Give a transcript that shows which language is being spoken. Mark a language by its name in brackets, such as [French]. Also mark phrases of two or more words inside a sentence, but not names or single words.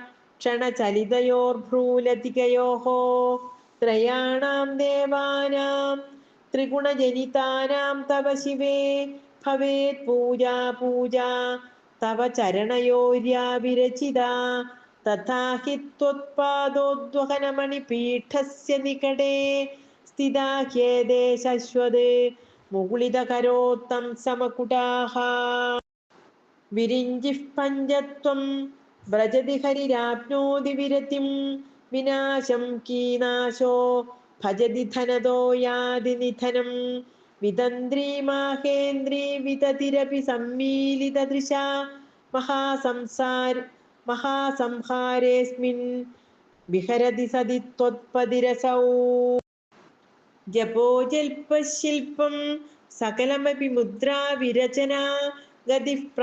[Sanskrit] क्षणचलितयोर्भ्रूलतिकयोः त्रयाणां देवानां त्रिगुणजनितानां तव शिवे भवेत् पूजा पूजा तव चरणयोर्या विरचिता तथा हि त्वत्पादोद्वहनमणिपीठस्य निकटे स्थिता ह्येते शश्वत् मुकुलितकरोत्तं समकुटाः विरिञ्जिः पञ्चत्वं व्रजति हरिराप्नोति विरतिं വിനാശം കീനാശോ ഭജതി ധനതോ യാതി നിധനം വിതന്ത്രി മാഹേന്ദ്രി വിതതിരപി സമ്മീലിതദൃശ മഹാസംഹാരേസ്മിൻ വിഹരതി സതി ത്വത്പതിരസൗ ജപോജൽപശില്പം സകലമപി മുദ്രാ വിരചന ഗതി